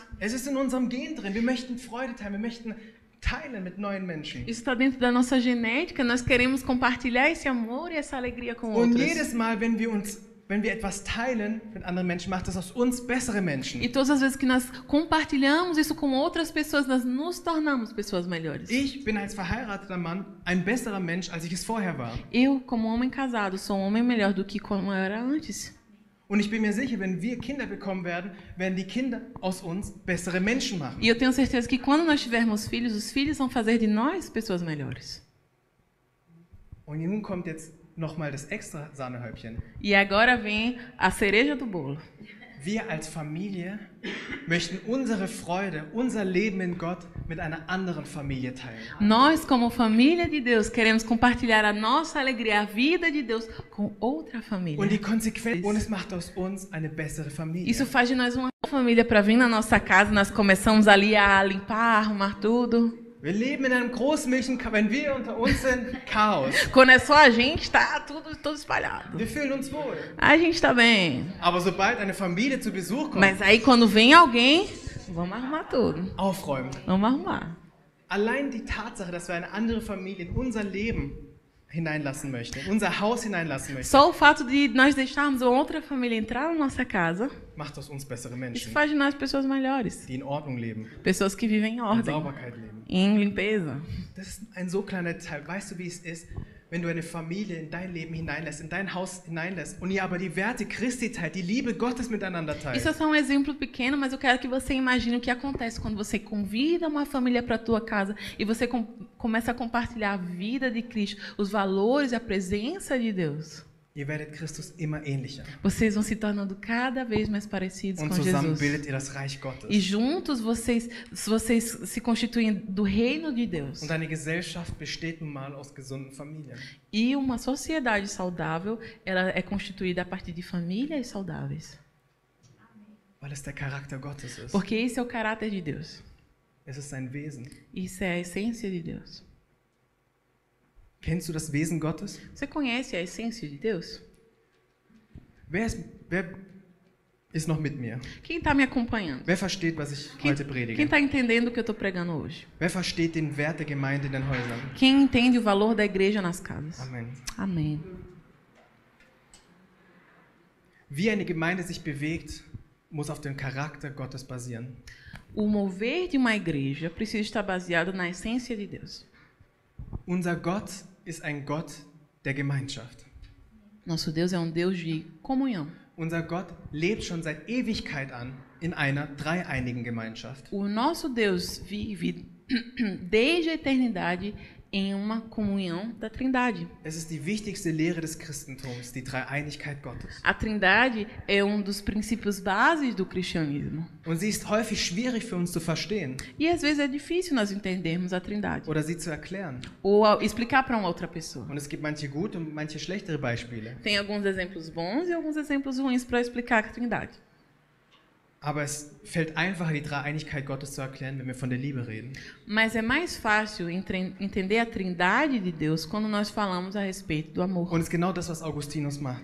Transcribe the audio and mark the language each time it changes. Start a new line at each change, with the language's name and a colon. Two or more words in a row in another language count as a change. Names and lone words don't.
German: Es ist in unserem Gen drin. Wir möchten Freude teilen. Wir möchten teilen mit neuen Menschen.
Portuguese: Isso está dentro da nossa genética. Nós queremos compartilhar esse amor e essa alegria com
German: Und
Portuguese: outros.
German: jedes Mal, wenn wir etwas teilen mit anderen Menschen, macht das aus uns bessere Menschen.
Portuguese: E todas as vezes que nós compartilhamos isso com outras pessoas, nós nos tornamos pessoas melhores.
German: Ich bin als verheirateter Mann ein besserer Mensch, als ich es vorher war.
Portuguese: Eu, como homem casado, sou um homem melhor do que como eu era antes.
German: Und ich bin mir sicher, wenn wir Kinder bekommen werden die Kinder aus uns bessere Menschen machen.
Portuguese: E eu tenho certeza que quando nós tivermos filhos, os filhos vão fazer de nós pessoas melhores.
German: Und nun kommt jetzt nochmal das extra Sahnehäubchen.
Portuguese: E agora vem a cereja do bolo.
German: Wir als Familie möchten unsere Freude, unser Leben in Gott mit einer anderen Familie teilen.
Portuguese: Nós, como família de Deus, queremos compartilhar a nossa alegria, a vida de Deus com outra família.
German: Und die Konsequenz, und es macht aus uns eine bessere Familie.
Portuguese: Isso faz de nós uma família para vir na nossa casa. Nós começamos ali a limpar, arrumar tudo.
German: Wir leben in einem großmilchen, wenn wir unter uns sind, Chaos.
Portuguese: Quando é só a gente, tá tudo espalhado.
German: Wir fühlen uns wohl.
Portuguese: A gente tá bem.
German: Aber sobald eine Familie zu Besuch kommt,
Portuguese: Mas aí quando vem alguém, vamos arrumar tudo.
German: aufräumen.
Portuguese: Vamos arrumar.
German: Allein die Tatsache, dass wir eine andere Familie in unser Leben hineinlassen möchten, in unser Haus hineinlassen möchten,
Portuguese: Só o fato de nós deixarmos outra família entrar na nossa casa,
German: macht aus uns bessere
Portuguese: isso
German: Menschen,
Portuguese: faz de nós pessoas melhores.
German: die in Ordnung leben,
Portuguese: Pessoas que vivem em
German: in
Portuguese: ordem,
German: Sauberkeit leben.
Portuguese: em limpeza.
German: Das ist ein so kleiner Teil. Weißt du, wie es ist, wenn du eine Familie in dein Leben hineinlässt, in dein Haus hineinlässt und ihr aber die Werte Christi teilt, die Liebe Gottes miteinander teilt?
Portuguese: Isso é só um exemplo pequeno, mas eu quero que você imagine o que acontece quando você convida uma família para a tua casa e você começa a compartilhar a vida de Cristo, os valores e a presença de Deus.
German: Ihr werdet Christus immer ähnlicher.
Portuguese: Vocês vão se tornando cada vez mais parecidos
German: Und
Portuguese: com
German: zusammen
Portuguese: Jesus.
German: bildet ihr das Reich Gottes.
Portuguese: E juntos vocês se constituem do reino de Deus.
German: Und eine Gesellschaft besteht nun mal aus gesunden Familien.
Portuguese: E uma sociedade saudável, ela é constituída a partir de famílias saudáveis.
German: Weil es der Charakter Gottes ist.
Portuguese: Porque esse é o caráter de Deus.
German: Es ist sein Wesen.
Portuguese: Isso é a essência de Deus.
German: Kennst du das Wesen Gottes?
Portuguese: Você conhece a essência de Deus?
German: Wer ist noch mit mir?
Portuguese: Quem está me acompanhando?
German: Wer versteht, was ich heute predige?
Portuguese: Quem está entendendo o que eu estou pregando hoje?
German: Wer versteht den Wert der Gemeinde in den Häusern?
Portuguese: Quem entende o valor da igreja nas casas?
German: Amen.
Portuguese: Amém.
German: Wie eine Gemeinde sich bewegt, muss auf dem Charakter Gottes basieren.
Portuguese: O mover de uma igreja precisa estar baseado na essência de Deus.
German: Unser Gott ist ein Gott der Gemeinschaft.
Portuguese: Nosso Deus é um Deus de comunhão.
German: Unser Gott lebt schon seit Ewigkeit an in einer dreieinigen Gemeinschaft.
Portuguese: O nosso Deus vive desde a eternidade em uma comunhão da Trindade.
German: Es ist die wichtigste Lehre des Christentums, die Dreieinigkeit Gottes.
Portuguese: A Trindade é um dos princípios bases do cristianismo.
German: Und sie ist häufig schwierig für uns zu verstehen
Portuguese: E às vezes é difícil nós entendermos a Trindade
German: oder sie zu erklären.
Portuguese: ou explicar para uma outra pessoa.
German: Und es gibt manche gute und manche schlechtere Beispiele.
Portuguese: Tem alguns exemplos bons e alguns exemplos ruins para explicar a Trindade.
German: Aber es fällt einfacher, die Dreieinigkeit Gottes zu erklären, wenn wir von der Liebe reden.
Portuguese: Mas é mais fácil entender a Trindade de Deus quando nós falamos a respeito do amor.
German: Und es ist genau das, was Augustinus macht.